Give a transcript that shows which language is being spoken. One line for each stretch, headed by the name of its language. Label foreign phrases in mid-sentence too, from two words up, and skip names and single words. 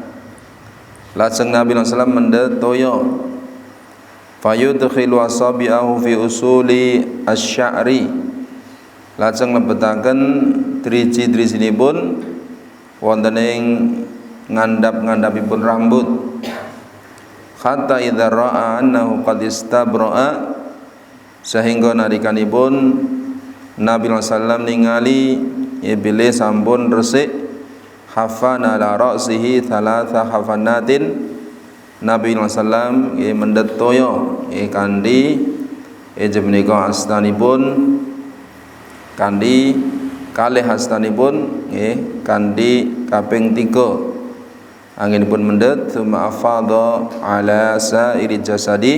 Javanese: Lajeng Nabi
Arabic: صلى الله عليه وسلم
Javanese: mendhet toya.
Arabic: فيدخل أصابعه في أصول الشعر.
Javanese: Lajeng lebetaken driji-drijinipun wonten ing ngandhap-ngandhapipun rambut.
Arabic: حتى إذا رأى أنه قد استبرأ
Javanese: sehingga nalikanipun Nabi
Arabic: صلى الله عليه وسلم
Javanese: ningali bilih sampun resik
Arabic: حفن على رأسه ثلاث حفنات.
Javanese: Nabi
Arabic: صلى الله عليه وسلم
Javanese: mendhet toya kanthi inggih menika astanipun kanthi kalih astanipun kanthi kaping 3 anggenipun mendhet
Arabic: ثم أفاض على سائر جسده.